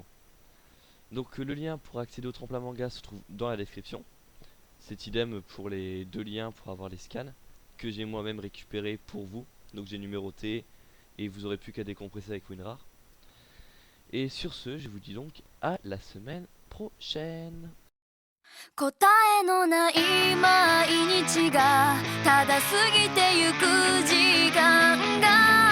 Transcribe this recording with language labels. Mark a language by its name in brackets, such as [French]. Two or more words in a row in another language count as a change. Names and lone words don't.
[French] Donc le lien pour accéder au tremplin manga se trouve dans la description. C'est idem pour les deux liens pour avoir les scans que j'ai moi-même récupérés pour vous. Donc j'ai numéroté et vous aurez plus qu'à décompresser avec WinRAR. Et sur ce, je vous dis donc à la semaine prochaine. [Japanese] 答えのない毎日がただ過ぎてゆく時間が